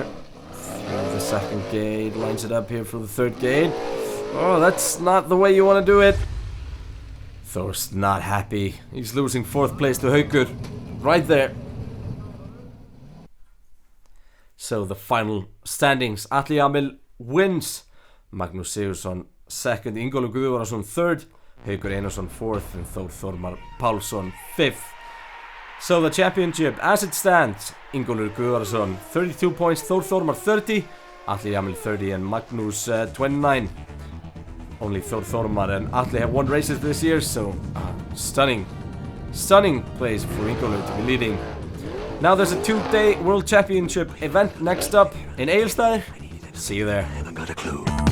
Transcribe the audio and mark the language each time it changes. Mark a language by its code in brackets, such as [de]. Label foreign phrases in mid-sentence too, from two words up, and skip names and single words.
[en] Through the 2nd gate. Lines it up here for the 3rd gate. Oh, that's not the way you want to do it. Thor's not happy. He's losing 4th place to Haukur. Right there. So the final standings. Atli Amil wins. Magnús Sigurðsson 2nd. Ingólfur Guðvarðarson 3rd. Haukur Einarsson 4th. And Þór Þormar Pálsson 5th. So the championship as it stands. Ingólfur Guðvarðarson 32 points. Þór Þormar 30. Atli Amil 30 and Magnús 29. Only Þór Þormar and Atli have won races this year, so stunning place for Ingólfur to be leading. Now there's a 2-day World Championship event next up in Egilsstaðir. See you there. I haven't got a clue.